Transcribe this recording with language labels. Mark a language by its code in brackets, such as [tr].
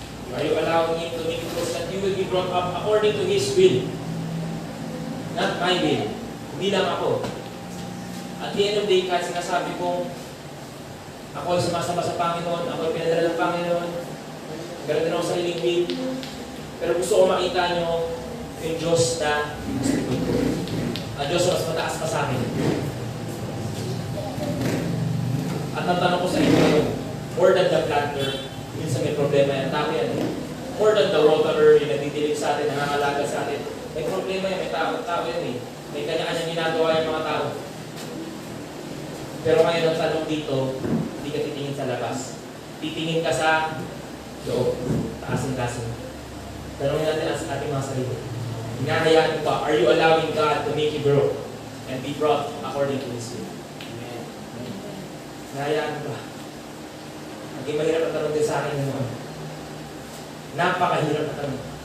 [en] Are you allowing Him to make you grow so that you will be brought up according to His will? Not my will. [tl] Hindi lang ako. [en] At the end of the day, [tl] kahit sinasabi kong ako ay sumasama sa Panginoon, ako ay pinadala ng Panginoon, meron din ako sa sariling will, pero gusto ko makita nyo yung Diyos na gusto ko. Ang Diyos na mas mataas pa sa akin. At ang tanong ko sa inyo ngayon, [en] more than the planter, [tl] minsan may problema yan, tao yan. [en] More than the waterer, [tl] yung nagdidilig sa atin, nangangalaga sa atin, may problema yan, may tao yan eh. May kanya-kanyang ginagawa yung mga tao. Pero ngayon ang tanong dito, hindi ka titingin sa labas. Titingin ka sa loob, taasin-tasin. Tanongin natin sa ating mga sarili. Hinahayaan mo ba? [en] Are you allowing God to make you grow and be brought according to His will? [tl] Amen. Hinahayaan mo ba? Naging mahirap ang tanong din sa akin ngayon. Napakahirap ang tanong.